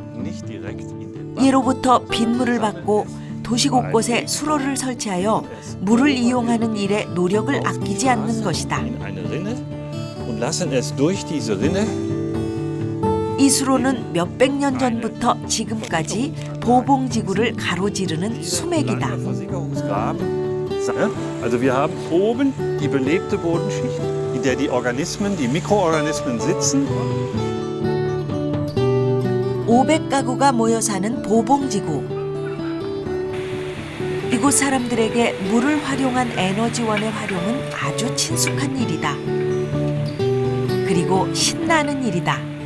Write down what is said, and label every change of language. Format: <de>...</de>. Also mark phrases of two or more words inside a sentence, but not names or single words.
<ko>예로부터 빗물을 받고 도시 곳곳에 수로를 설치하여 물을 이용하는 일에 노력을 아끼지 않는 것이다. 이 수로는 몇백 년 전부터 지금까지 보봉지구를 가로지르는 수맥이다.</ko> <de>Also wir haben oben die belebte Bodenschicht, in der die Organismen, die Mikroorganismen sitzen.</de> <ko>500가구가 모여 사는 보봉지구. 이곳 사람들에게 물을 활용한 에너지원의 활용은 아주 친숙한 일이다. 그리고 신나는 일이다.</ko>